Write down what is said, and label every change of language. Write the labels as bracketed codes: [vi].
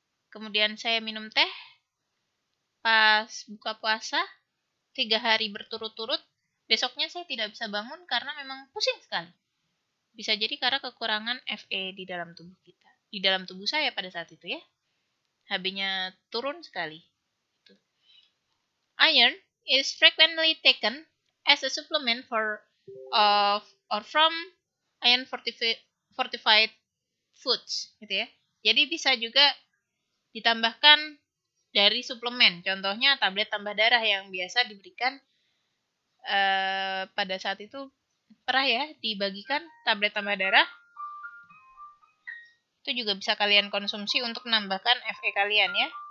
[id] Kemudian saya minum teh pas buka puasa, 3 hari berturut-turut, besoknya saya tidak bisa bangun karena memang pusing sekali. Bisa jadi karena kekurangan Fe di dalam tubuh kita. Di dalam tubuh saya pada saat itu ya. HB-nya turun sekali. [en] Iron is frequently taken as a supplement of or from iron fortified foods gitu ya. [id] Jadi bisa juga ditambahkan dari suplemen. Contohnya tablet tambah darah yang biasa diberikan pada saat itu pernah ya dibagikan tablet tambah darah. Itu juga bisa kalian konsumsi untuk menambahkan Fe kalian ya.